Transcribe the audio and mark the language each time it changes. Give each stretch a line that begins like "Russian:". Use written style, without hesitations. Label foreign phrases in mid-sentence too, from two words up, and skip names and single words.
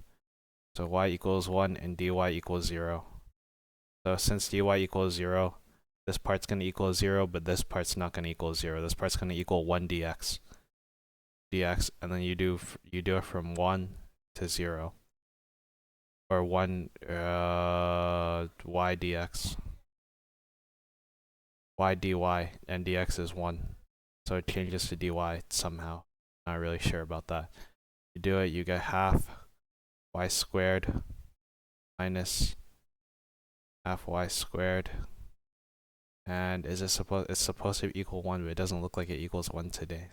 English: So y equals 1 and dy equals 0. So since dy equals 0, this part's going to equal 0, but this part's not going to equal 0. This part's going to equal 1 dx. And then you do it from 1 to 0. Or 1 y dx. Y dy, and dx is 1. So it changes to dy somehow. Not really sure about that. You do it, you get half y squared minus half y squared. And it's supposed to equal 1, but it doesn't look like it equals 1 today.